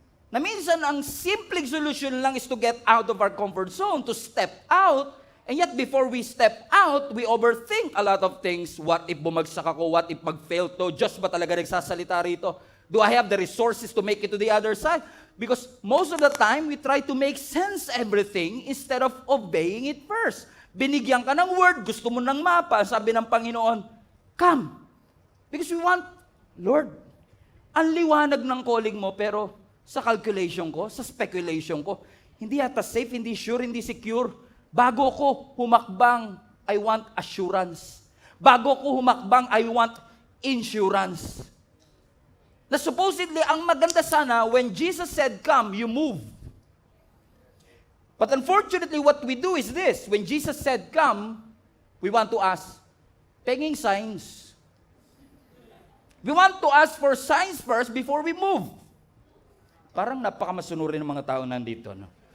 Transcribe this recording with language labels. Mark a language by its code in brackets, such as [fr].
[tl] Na minsan, ang simpleng solution lang [en] is to get out of our comfort zone, to step out, and yet before we step out, we overthink a lot of things. [tl] What if bumagsak ako? What if mag-fail to? Diyos ba talaga nagsasalita rito? [en] Do I have the resources to make it to the other side? Because most of the time, we try to make sense everything instead of obeying it first. [tl] Binigyan ka ng word, gusto mo ng mapa, sabi ng Panginoon, come. Because we want, Lord, ang liwanag ng calling mo, pero sa calculation ko, sa speculation ko, hindi yata safe, hindi sure, hindi secure. Bago ko humakbang, [en] I want assurance. [tl] Bago ko humakbang, [en] I want insurance. [tl] Na supposedly, ang maganda sana, [en] when Jesus said, come, you move. But unfortunately, what we do is this. When Jesus said, come, we want to ask, [tl] penging signs. [en] We want to ask for signs first before we move. [tl] Parang napakamasunurin ng mga tao nandito, no?